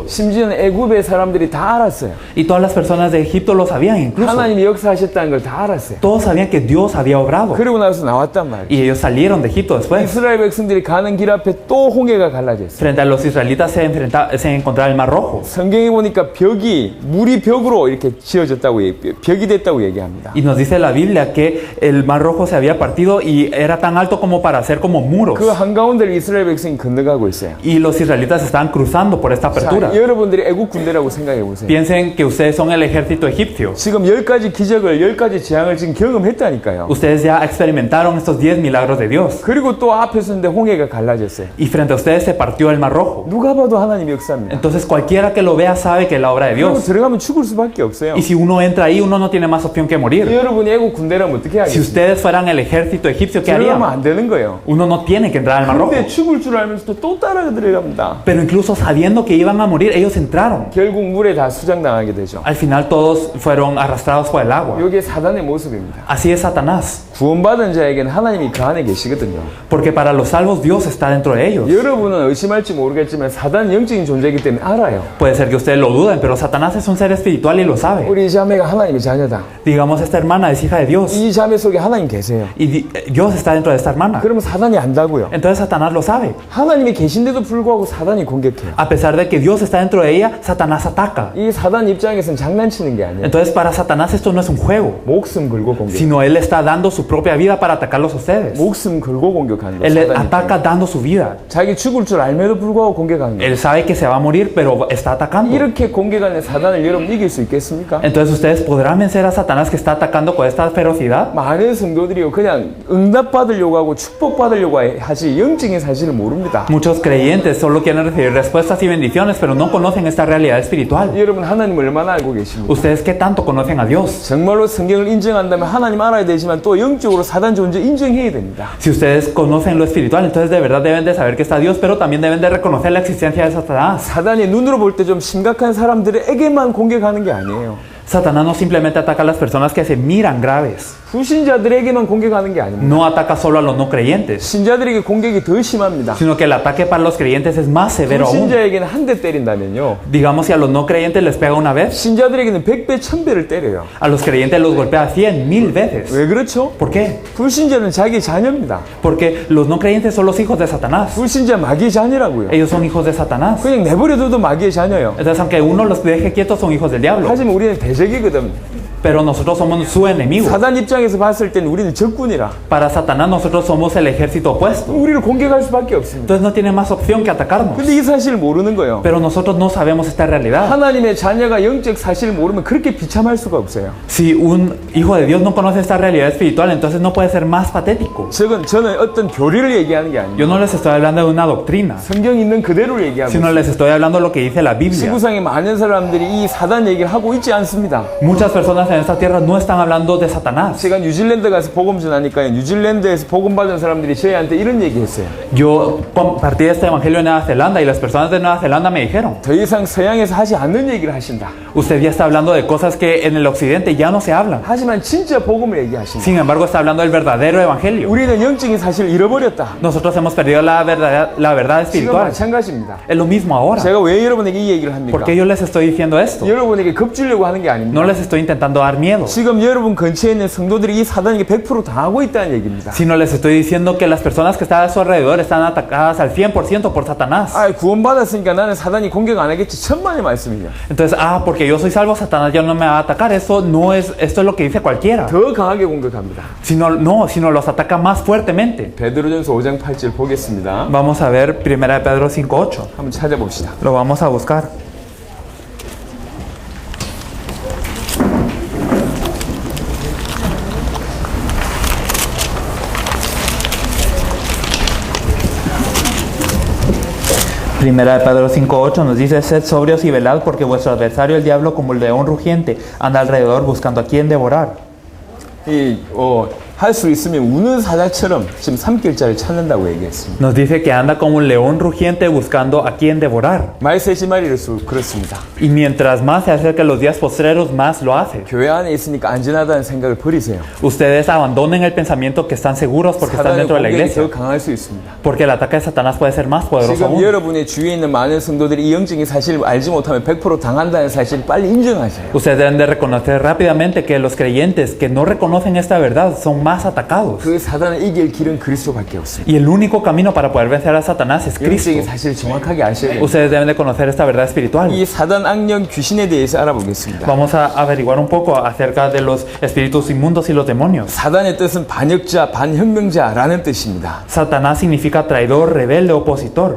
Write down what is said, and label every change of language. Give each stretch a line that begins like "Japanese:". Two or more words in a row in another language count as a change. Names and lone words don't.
Korean: 심지어는 애굽의 사람들이 다 알았어요.
Spanish: Y todas las personas de Egipto lo sabían incluso.
Korean: 하나님이 역사하셨다는 걸 다 알았어요.
Spanish: Todos sabían que Dios había obrado.
Korean: 그리고 나서 나왔단 말이에요.
Spanish: Y ellos salieron de Egipto después.
Korean: 이스라엘 백성들이 가는 길 앞에 또 홍해가 갈라졌어요.
Spanish: Frente a los israelitas se encontraba el Mar Rojo.
Korean: 성경에 보니까 물이 벽으로 이렇게 지어졌다고 벽이 됐다고 얘기합니다.
Spanish: Y nos dice la Biblia que el Mar Rojo se había partido y era tan alto como para hacer como muros.
Korean: 그 한가운데를 이스라엘 백성이 건너가고 있어요.
Spanish: Y los israelitas estaban cruzando por esta apertura.
Korean: 자, 여러분들이 애국 군대라고 생각해 보세요.
Spanish: Piensen que ustedes son el ejército egipcio.
Korean: 지금 10가지 기적을 10가지 재앙을 지금 경험했다니까요.
Spanish: Ustedes ya experimentaron estos 10 milagros de Dios.
Korean: 그리고 또 앞에 섰는데 홍해가 갈라졌어요.
Spanish: Y frente a ustedes se partió el Mar Rojo.
Korean: 누가 봐도 하나님 역사입니다.
Spanish: Entonces cualquiera que lo vea sabe que es la obra de
Korean: 그리고
Spanish: Dios.
Korean: 들어가면 죽을 수밖에 없어요.
Spanish: Y si uno entra ahí, uno no tiene más opción que morir.
Korean: 여러분이 애국 군대라면 어떻게
Spanish: Si
Korean: 하겠어요?
Spanish: ustedes fueran el ejército egipcio, ¿qué
Korean: 들어가면
Spanish: harían?
Korean: 안 되는 거예요.
Spanish: Uno no tiene que entrar al Mar Rojo.
Korean: 근데 죽을 줄 알면서도 또 따라 들어갑니다.
Spanish: Pero incluso sabiendo que iban a morir, ellos entraron.
Korean: 결국 물에 다 수장당하게 되죠.
Spanish: Al final todos fueron arrastrados por el agua.
Korean: 이게 사단의 모습입니다.
Spanish: Así es Satanás.
Korean: 구원받은 자에게는 하나님이 그 안에 계시거든요.
Spanish: Porque para los salvos Dios está dentro de ellos.
Korean: 여러분은 의심할지 모르겠지만 사단은 영적인 존재이기 때문에 알아요.
Spanish: Puede ser que ustedes lo duden, pero Satanás es un ser espiritual y lo sabe.
Korean: 우리 자매가 하나님의 자녀다.
Spanish: Digamos, esta hermana es hija de Dios.
Korean: 이 자매 속에 하나님 계세요.
Spanish: Y Dios está dentro de esta hermana.
Korean: 그러면 사단이 안다고요.
Spanish: Entonces Satanás lo sabe.
Korean: 하나님이 계신데도 불구하고 사단이 공격해요.
Spanish: A pesar de que Dios está dentro de ella, Satanás ataca.
Korean: 이 사단 입장에서는 장난치는 게 아니에요.
Spanish: Entonces para Satanás esto no es un juego,
Korean: 목숨 걸고 공격.
Spanish: sino él está dando su propia vida para atacarlos a ustedes.
Korean: 목숨 걸고 공격하는
Spanish: Él
Korean: 거예요.
Spanish: ataca dando su vida.
Korean: 자기 죽을 줄 알면도 불구하고 공격하는 거예요.
Spanish: Él sabe que se va a morir, pero está atacando.
Korean: 이렇게 공격하는 사단을 여러분 이길 수 있겠습니까?
Spanish: Entonces ustedes podrán vencer a Satanás que está atacando con esta ferocidad.
Korean: 많은 성도들이요 그냥 응답받으려고 하고 축복받으려고 하지 영적인 사실을 모릅니다.
Spanish: Muchos creyentes solo quieren recibir respuestas y bendiciones, pero no conocen esta realidad espiritual.
Korean: 여러분 하나님을 얼마나 알고 계십니까?
Spanish: ¿Ustedes qué tanto conocen a Dios?
Korean: 정말로 성경을 인정한다면 하나님 알아야 되지만 또 영적으로 사단 존재 인정해야 됩니다.
Spanish: Si ustedes conocen lo espiritual, entonces de verdad deben de saber que está Dios, pero también deben de reconocer la existencia de Satanás.
Korean: 사단이 눈으로 볼 때 좀 심각한 사람들에게만 공격하는 게 아니에요.
Spanish: Satanás no simplemente ataca a las personas que se miran graves,
Korean: 불신자들에게만 공격하는 게 아닙니다.
Spanish: no ataca solo a los no creyentes,
Korean: 신자들에게 공격이 더 심합니다.
Spanish: sino que el ataque para los creyentes es más severo aún.
Korean: 불신자에게는 한 대 때린다면요.
Spanish: Digamos, si a los no creyentes les pega una vez,
Korean: 신자들에게는 100배, 1000배를 때려요.
Spanish: a los creyentes los golpea 100, 1000 veces.
Korean: 왜 그렇죠?
Spanish: ¿Por qué?
Korean: 불신자는 자기 자녀입니다.
Spanish: Porque los no creyentes son los hijos de Satanás.
Korean: 불신자 마귀의 자녀라고요.
Spanish: Ellos son hijos de Satanás.
Korean: 그냥 내버려둬도 마귀의 자녀예요.
Spanish: Entonces, aunque uno los deje quietos, son hijos del diablo.
Korean: 하지만 우리는 대적이거든.
Spanish: Pero nosotros somos su enemigo.
Korean: 사단 입장에서 봤을 때는 우리는 적군이라
Spanish: Para Satanás, nosotros somos el ejército opuesto.
Korean: 우리를 공격할 수밖에 없습니다.
Spanish: Entonces, no tiene más opción que atacarnos.
Korean: 근데 이 사실을 모르는 거예요.
Spanish: Pero nosotros no sabemos esta realidad.
Korean: 하나님의 자녀가 영적 사실을 모르면 그렇게 비참할 수가 없어요.
Spanish: Si un hijo de Dios no conoce esta realidad espiritual, entonces no puede ser más patético.
Korean: 저는 어떤 교리를 얘기하는 게 아니에요.
Spanish: Yo no les estoy hablando de una doctrina,
Korean: 성경 있는 그대로를 얘기하고
Spanish: sino
Korean: 있어요.
Spanish: les estoy hablando de lo que dice la Biblia.
Korean: 지구상에 많은 사람들이 이 사단 얘기를 하고 있지 않습니다.
Spanish: Muchas personas en esta tierra no están hablando de Satanás.
Korean: 제가 뉴질랜드 가서 복음 전하니까요. 뉴질랜드에서 복음 받은 사람들이 저희한테 이런 얘기했어요.
Spanish: Yo compartí este evangelio en Nueva Zelanda y las personas de Nueva Zelanda me dijeron,
Korean: 더 이상 서양에서 하지 않는 얘기를 하신다.
Spanish: usted ya está hablando de cosas que en el occidente ya no se hablan.
Korean: 하지만 진짜 복음을 얘기하신다.
Spanish: Sin embargo, está hablando del verdadero evangelio.
Korean: 우리는 영적인 사실을 잃어버렸다.
Spanish: Nosotros hemos perdido la verdad
Korean: 지금
Spanish: espiritual.
Korean: 마찬가지입니다.
Spanish: Es lo mismo ahora.
Korean: 제가 왜 여러분에게 이 얘기를 합니까?
Spanish: ¿Por qué yo les estoy diciendo esto?
Korean: 여러분에게 겁주려고 하는 게 아닙니다.
Spanish: No les estoy intentando dar miedo,
Korean: 지금 여러분 근처에 있는 성도들이 이 사단에게 100% 당하고 있다는 얘기입니다.
Spanish: sino les estoy diciendo que las personas que están a su alrededor están atacadas al 100% por Satanás.
Korean: 아, 구원받았으니까 나는 사단이 공격 안 하겠지. 천만의 말씀이죠.
Spanish: Entonces, porque yo soy salvo, Satanás ya no me va a atacar. Esto es lo que dice cualquiera.
Korean: 더 강하게 공격합니다.
Spanish: Sino los ataca más fuertemente.
Korean: 베드로전서 5장 8절 보겠습니다.
Spanish: Vamos a ver 1 de Pedro 5:8.
Korean: 한번 찾아봅시다.
Spanish: Lo vamos a buscar. Primera de Pedro 5:8 nos dice: sed sobrios y velad, porque vuestro adversario el diablo, como el león rugiente, anda alrededor buscando a quien devorar.
Korean: 할 수 있으면 우는 사자처럼 지금 삼킬자를 찾는다고 얘기했습니다.
Spanish: Nos dice que anda como un león rugiente buscando a quien devorar.
Korean: 말세시 말일수록 그렇습니다.
Spanish: Y mientras más se acerca los días postreros, más lo hace.
Korean: 교회 안에 있으니까 안전하다는 생각을 버리세요.
Spanish: Ustedes abandonen el pensamiento que están seguros porque están
Korean: 사단의
Spanish: dentro de la
Korean: 공격이 더
Spanish: iglesia.
Korean: 강할 수 있습니다.
Spanish: Porque el ataque de Satanás puede ser más poderoso
Korean: 지금
Spanish: aún.
Korean: 여러분의 주위에 있는 많은 성도들이 이 영적인 사실을 알지 못하면 100% 당한다는 사실을 빨리 인정하세요.
Spanish: Ustedes deben de reconocer rápidamente que los creyentes que no reconocen esta verdad son más atacados.
Korean: 그 사단을 이길 길은 그리스도밖에 없습니다.
Spanish: Y el único camino para poder vencer a Satanás es Cristo.
Korean: 영적인 사실을 정확하게 아셔야 돼요.
Spanish: Ustedes deben de conocer esta verdad espiritual.
Korean: 이 사단 악령 귀신에 대해서 알아보겠습니다.
Spanish: Vamos a averiguar un poco acerca de los espíritus inmundos y los demonios.
Korean: 사단의 뜻은 반역자, 반혁명자라는 뜻입니다.
Spanish: Satanás significa traidor, rebelde, opositor.